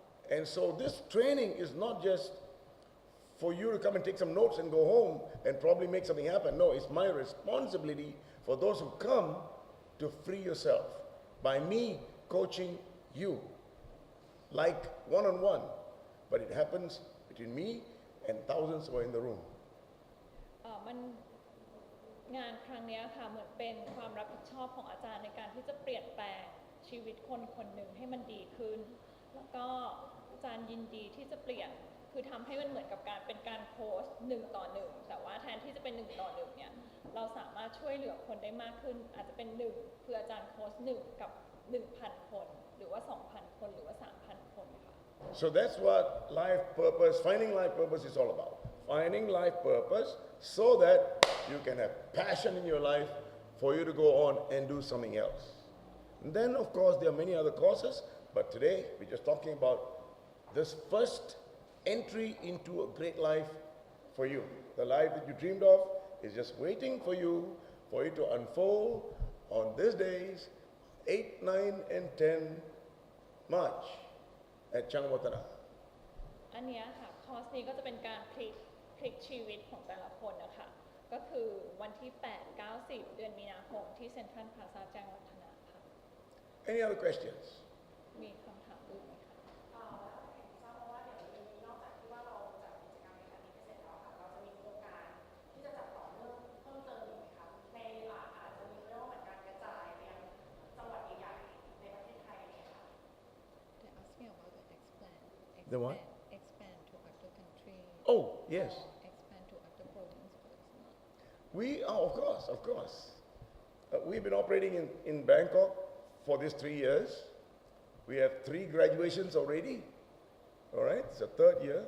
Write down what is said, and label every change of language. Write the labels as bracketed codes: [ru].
[en] And so this training is not just for you to come and take some notes and go home and probably make something happen. No, it's my responsibility for those who come to free yourself by me coaching you, like one-on-one. But it happens between me and thousands who are in the room. [th] มันงานครั้งเนี้ยค่ะเหมือนเป็นความรับผิดชอบของอาจารย์ในการที่จะเปลี่ยนแปลงชีวิตคนคนหนึ่งให้มันดีขึ้นแล้วก็อาจารย์ยินดีที่จะเปลี่ยนคือทำให้มันเหมือนกับการเป็นการโค้ช1 ต่อ 1แต่ว่าแทนที่จะเป็น1 ต่อ 1เนี่ยเราสามารถช่วยเหลือคนได้มากขึ้นอาจจะเป็น1คืออาจารย์โค้ช1กับ 1,000 คนหรือว่า 2,000 คนหรือว่า 3,000 คนค่ะ [en] So that's what life purpose, finding life purpose is all about. Finding life purpose so that you can have passion in your life for you to go on and do something else. And then, of course, there are many other courses, but today we're just talking about this first entry into a great life for you. The life that you dreamed of is just waiting for it to unfold on these days, 8, 9, and 10 March at Changwatana. [th] อันเนี้ยค่ะคอร์สนี้ก็จะเป็นการพลิกชีวิตของแต่ละคนนะคะก็คือวันที่ 8, 9, 10 เดือนมีนาคมที่เซ็นทรัลพลาซ่าแจ้งวัฒนะค่ะ [en] Any other questions? [th] มีคำถามอื่นไหมคะ แล้วเห็นทราบมาว่าเดี๋ยวมีนอกจากที่ว่าเราจัดกิจกรรมในครั้งนี้ไปเสร็จแล้วค่ะเราจะมีโครงการที่จะจัดต่อเนื่องเพิ่มเติมอีกไหมคะในอาจจะมีเรื่องเหมือนการกระจายไปยังจังหวัดใหญ่ๆในประเทศไทยเนี่ยค่ะ [en] They're asking about the expand. The what? Expand to other countries. Oh, yes. Expand to other provinces, for example. We are, of course. We've been operating in Bangkok for these 3 years. We have 3 graduations already. All right, it's the 3rd year.